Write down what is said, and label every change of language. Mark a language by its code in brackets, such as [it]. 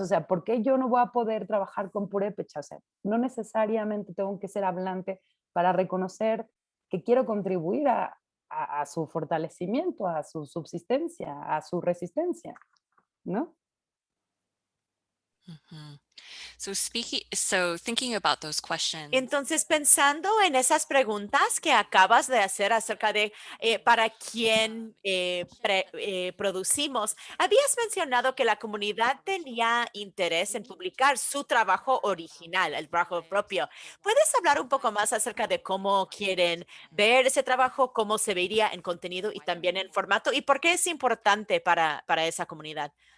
[es] O sea, ¿por qué yo no voy a poder trabajar con purépecha? O sea, no necesariamente tengo que ser hablante para reconocer que quiero contribuir a su fortalecimiento, a su subsistencia, a su resistencia, ¿no? Ujú. [en] So thinking about those questions, [es] Entonces, pensando en esas preguntas que acabas de hacer acerca de para quién producimos, habías mencionado que la comunidad tenía interés en publicar su trabajo original, el trabajo propio. ¿Puedes hablar un poco más acerca de cómo quieren ver ese trabajo, cómo se vería en contenido y también en formato y por qué es importante para esa comunidad?